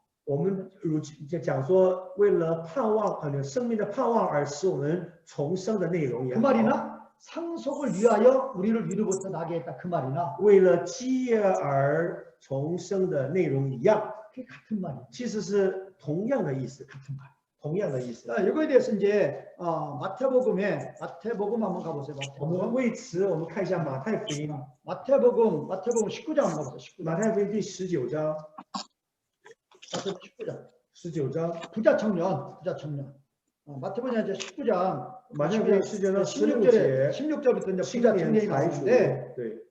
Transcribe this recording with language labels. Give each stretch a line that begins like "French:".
Chinese: 我们讲说，为了盼望生命的盼望而使我们重生的内容也
Korean: 그
Chinese: 好，
Korean: 말이나 상속을 위하여 우리를 위로부터 나게 했다 그 말이나
Chinese: 为了基业而重生的内容一样，
Korean: 그게 같은 말이에요.
Chinese: 其实是同样的意思，
Korean: 같은 말.
Chinese: 同样的意思。
Korean: 자, 이거에 대해서 이제 마태복음 한번 가보세요.
Chinese: 我们为此，我们看一下马太福音，
Korean: 마태복음 19장 한번 가보세요. 19장.
Chinese: 马太福音第19章，
Korean: 19장. 19장， 부자 청년. 마태복음 이제 19장.
Chinese: 马太福音19장 16节，
Korean: 16절부터 이제
Chinese: 青
Korean: 부자
Chinese: 年财主，
Korean: 나오는데
Chinese: 对，